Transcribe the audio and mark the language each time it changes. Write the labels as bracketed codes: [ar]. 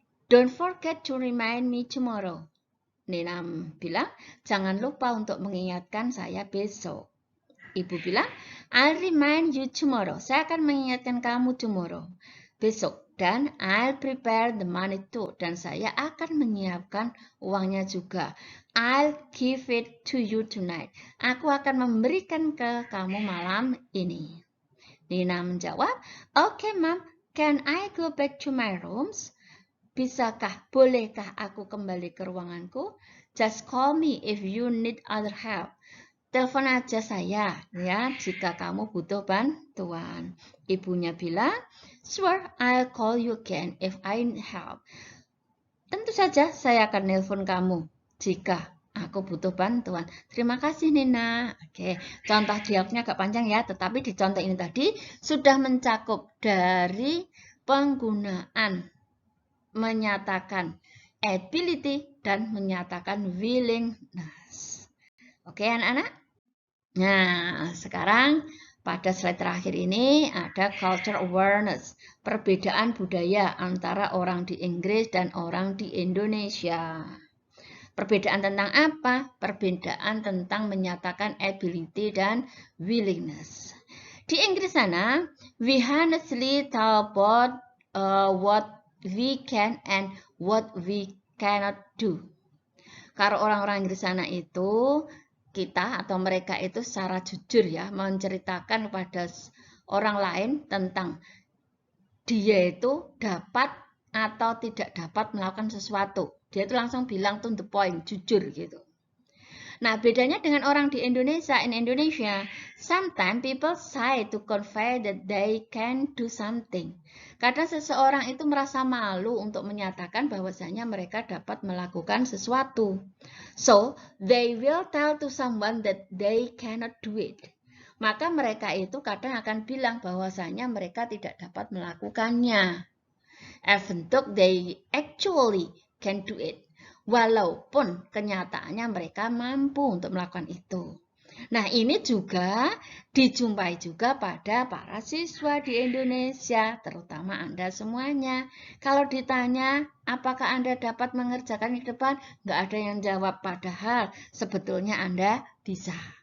[en] Don't forget to remind me tomorrow. [id] Nina bilang, jangan lupa untuk mengingatkan saya besok. Ibu bilang, [en] I'll remind you tomorrow. [id] Saya akan mengingatkan kamu [en] tomorrow. [id] Besok. Dan [en] I'll prepare the money too. [id] Dan saya akan menyiapkan uangnya juga. [en] I'll give it to you tonight. [id] Aku akan memberikan ke kamu malam ini. Nina menjawab, [en] okay, Mom, can I go back to my rooms? [id] Bolehkah aku kembali ke ruanganku? [en] Just call me if you need other help. [id] Telepon aja saya ya jika kamu butuh bantuan. Ibunya bilang, [en] sure, I'll call you again if I need help. [id] Tentu saja saya akan nelpon kamu jika aku butuh bantuan. Terima kasih Nina. Oke, contoh jawabnya agak panjang ya, tetapi di contoh ini tadi sudah mencakup dari penggunaan menyatakan ability dan menyatakan willingness. Oke anak-anak? Nah, sekarang pada slide terakhir ini ada culture awareness, perbedaan budaya antara orang di Inggris dan orang di Indonesia. Perbedaan tentang apa? Perbedaan tentang menyatakan ability dan willingness. Di Inggris sana, [en] we honestly talk about what we can and what we cannot do. [id] Kalau orang-orang Inggris sana itu, kita atau mereka itu secara jujur ya, menceritakan kepada orang lain tentang dia itu dapat atau tidak dapat melakukan sesuatu. Dia itu langsung bilang [en] to the point, [id] jujur gitu. Nah, bedanya dengan orang di Indonesia, [en] in Indonesia, sometimes people say to convey that they can do something. [id] Kadang seseorang itu merasa malu untuk menyatakan bahwasanya mereka dapat melakukan sesuatu. [en] So, they will tell to someone that they cannot do it. [id] Maka mereka itu kadang akan bilang bahwasanya mereka tidak dapat melakukannya. [en] Even though they actually can do it. [id] Walaupun kenyataannya mereka mampu untuk melakukan itu. Nah, ini juga dijumpai juga pada para siswa di Indonesia, terutama Anda semuanya. Kalau ditanya, apakah Anda dapat mengerjakan di depan? Nggak ada yang jawab, padahal sebetulnya Anda bisa.